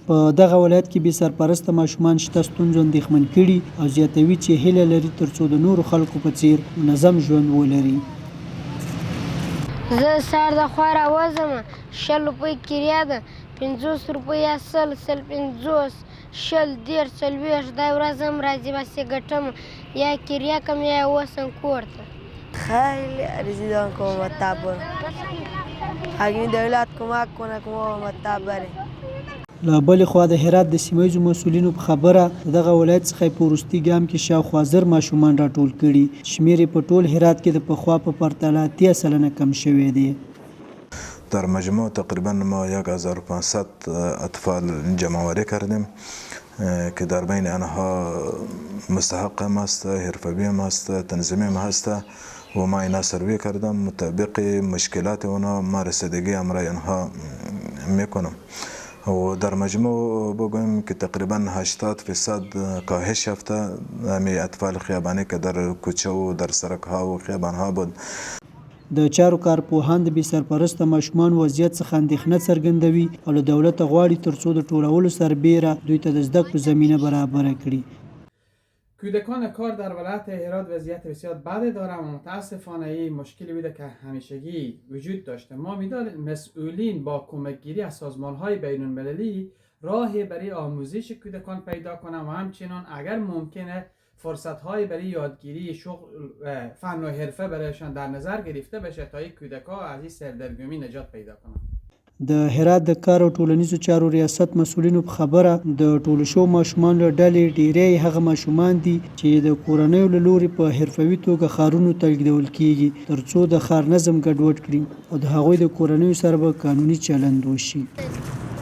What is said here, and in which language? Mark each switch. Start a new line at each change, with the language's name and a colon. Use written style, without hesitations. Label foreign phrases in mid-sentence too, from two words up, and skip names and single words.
Pashto: په دغه ولایت کې بې سرپرسته ماشومان شته ستونزو اندېښمن کړي او زیاتوي چې هیله لري ترڅو د نورو خلکو په څیر منظم ژوند ولري. زه سهار د خوا راوځم 100 روپۍ کرایه ده، 50 روپۍ اصل، 150 100 10 40 دا ورځ هم راځي بس یې ګټم یا کرایه کم یا اوسم کور ته.
Persian: خیلی رسیدن کمک تبر اگه دولت کمک کنه کمک تبره.
Pashto: له بلې خوا د هرات د سیمه ییزو مسؤلینو په خبره دغه ولایت څخه په وروستي ګام کې شاوخوا 1000 ماشومان راټول کړي. شمیر یې په ټول هرات کې د پخوا په پرتله 30% کم شوی دی.
Persian: در مجموع تقریبا ما 1500 اطفال جمع‌آوری کردیم که در بین آنها مستحق هم هست، حرفه‌ای هم هست، تنظیمی هم هست و ما اینا سروی کردم مطابق مشکلات اونا ما رسیدگی امرای آنها میکنم و در مجموع بگویم که تقریبا 80% کاهش یافته همین اطفال خیابانی که در کوچه و در سرک ها و خیابان ها بود.
Pashto: د چارو کارپوهان د بې سرپرسته ماشومان وضعیت څخه اندېښنه څرګندوي او له دولته غواړي ترڅو د ټولولو سربیره دوی ته د زده کړو زمینه برابره کړي.
Persian: کودکان کار در ولایت هرات وضعیت بسیار بدی دارند و متاسفانه این مشکلی بوده که همیشگی وجود داشته. ما می‌دانیم مسئولین با کمکگیری از سازمان‌های بین‌المللی راهی برای آموزش کودکان پیدا کنند و همچنین اگر ممکنه فرصت‌های برای یادگیری شغل فن و حرفه برایشان در نظر گرفته بشه تا این کودکان از این سردرگمی نجات پیدا کنند.
Pashto: د هرات د کار او ټولنیزو چارو ریاست مسؤلینو په خبره د ټولو شو ماشومان له ډلې ډیری هغه ماشومان دي چې د کورنیو له لوري په حرفوي توګه ښارونو ته لیږدول کیږي ترڅو د ښار نظم ګډوډ کړي او د هغوی د کورنیو سره به قانوني چلند وشي.